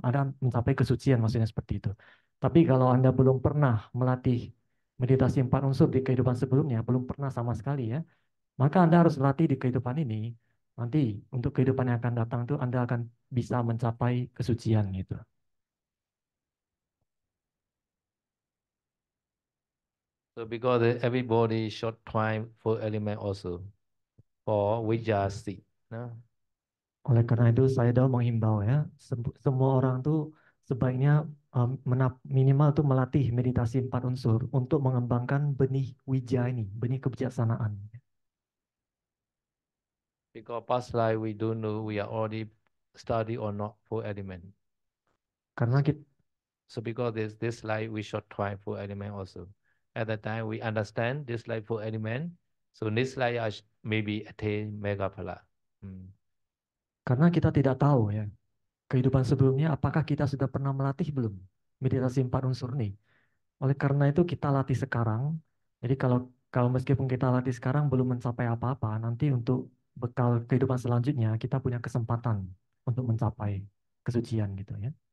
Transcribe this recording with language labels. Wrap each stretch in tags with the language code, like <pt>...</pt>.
<id>Anda mencapai kesucian maksudnya seperti itu. Tapi kalau Anda belum pernah melatih meditasi 4 unsur di kehidupan sebelumnya, belum pernah sama sekali ya, maka Anda harus latih di kehidupan ini. Nanti untuk kehidupan yang akan datang itu Anda akan bisa mencapai kesucian gitu.</id> <en>So because everybody short time 4 element also for Vijjasi. No?</en> <id>Oleh karena itu saya dah menghimbau ya, semua orang tuh sebaiknya minimal tuh melatih meditasi 4 unsur untuk mengembangkan benih wija ini, benih kebijaksanaan.</id> <en>Because past life we don't know we are already study or not 4 element.</en> <id>Karena kita,</id> <en>So because this life we short try 4 element also. At the time we understand this life 4 element, So next life I maybe attain mega phala.</en> <id>Karena kita tidak tahu ya, kehidupan sebelumnya apakah kita sudah pernah melatih belum meditasi 4 unsur nih. Oleh karena itu kita latih sekarang. Jadi kalau kalau meskipun kita latih sekarang belum mencapai apa-apa, nanti untuk bekal kehidupan selanjutnya kita punya kesempatan untuk mencapai kesucian gitu ya.</id>